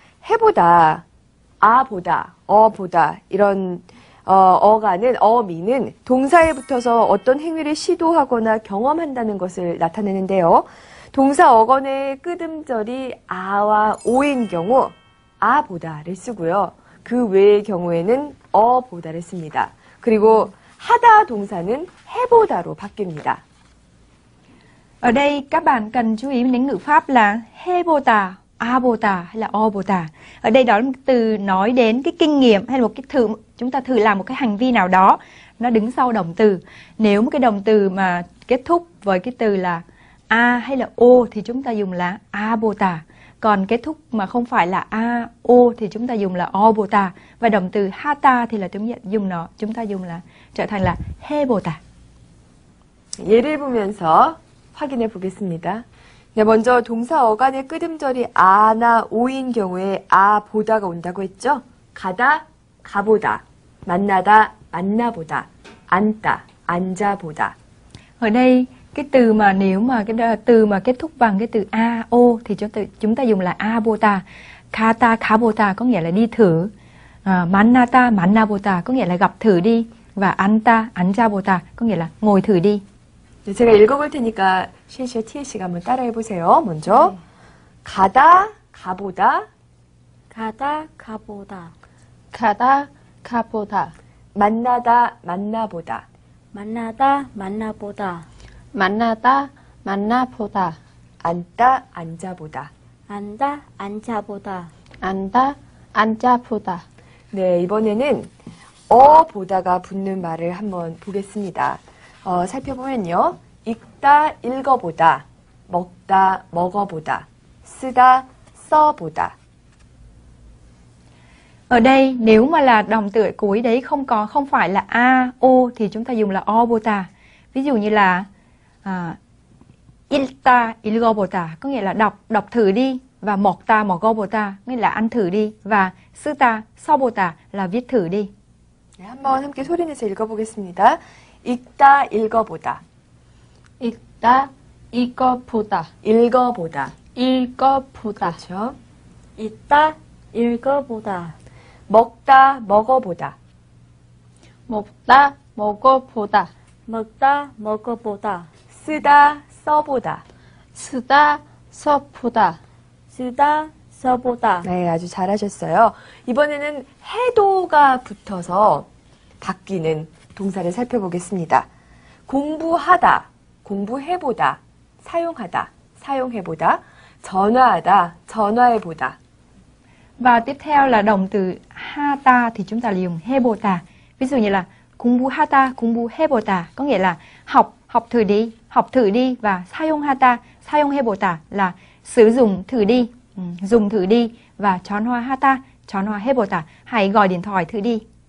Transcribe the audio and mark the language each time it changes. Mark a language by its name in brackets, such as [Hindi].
[Korean] 해보다, 아보다, 어보다 이런 어미는 동사에 붙어서 어떤 행위를 시도하거나 경험한다는 것을 나타내는데요. 동사 어건의 끄듬절이 아와 오인 경우 아보다를 쓰고요. 그 외의 경우에는 어보다를 씁니다. 그리고 하다 동사는 해보다로 바뀝니다. [Vietnamese] Ở đây các bạn cần chú ý đến ngữ pháp là 해보다, 아보다 hay là 어보다. Ở đây đó là một từ nói đến cái kinh nghiệm hay là một cái chúng ta thử làm một cái hành vi nào đó, nó đứng sau động từ. Nếu một cái động từ mà kết thúc với cái từ là a hay là o thì chúng ta dùng là 아보다. Còn kết thúc mà không phải là a, o thì chúng ta dùng là 어보다. Và động từ 하다 thì là chúng ta dùng là trở thành là 해보다. [Korean] 예를 보면서 확인해 보겠습니다. 네, 먼저 동사 어간의 끄듬절이 아나 오인 경우에 아보다가 온다고 했죠? 가다, 가보다, 만나다, 만나보다, 앉다, 앉아보다. [Vietnamese] Ở đây cái từ mà nếu mà cái từ mà kết thúc bằng cái từ a, o thì chúng ta dùng là 아보다. 가다, 가보다 có nghĩa là đi thử. 만나다, 만나보다 có nghĩa là gặp thử đi. Và 앉다, 앉아보다 có nghĩa là ngồi thử đi. [Korean] 네, 제가 읽어볼 테니까 시시와 티에씨가 한번 따라해 보세요. 먼저 가다, 가보다, 가다 가보다 가다, 가보다. 만나다, 만나보다. 만나다 만나보다 만나다, 만나보다. 앉다, 앉아보다. 앉다 앉아보다 앉다, 앉아보다. 네, 이번에는 어보다가 붙는 말을 한번 보겠습니다. 살펴보면요. 읽다, 읽어보다, 먹다, 먹어보다, 쓰다, 써보다. [Vietnamese] Ở đây nếu mà là động từ cuối đấy không phải là a, o thì chúng ta dùng là 어보다. Ví dụ như là 읽다, 읽어보다 có nghĩa là đọc thử đi, và 먹다, 먹어보다 nghĩa là ăn thử đi, và 쓰다, 써보다 là viết thử đi. [Korean] 네, 한번 함께 소리내서 읽어보겠습니다. 읽다, 읽어보다. 읽다, 읽어보다. 읽어보다. 읽어보다. 그렇죠. 읽다 읽어보다 먹다, 먹어보다. 먹다, 먹어보다. 먹다 먹어보다 쓰다, 써보다. 쓰다, 써보다. 쓰다 써보다 네, 아주 잘하셨어요. 이번에는 해도가 붙어서 바뀌는 동사를 살펴보겠습니다. 공부하다, 공부해보다, 사용하다, 사용해보다, 전화하다, 전화해보다. [Vietnamese] Và tiếp theo là động từ hata thì chúng ta dùng 해보다. Ví dụ như là 공부하다, 공부해보다 có nghĩa là học thử đi và 사용하다, 사용해보다 là sử dụng thử đi, dùng thử đi và 전화하다, 전화해보다 hãy gọi điện thoại thử đi.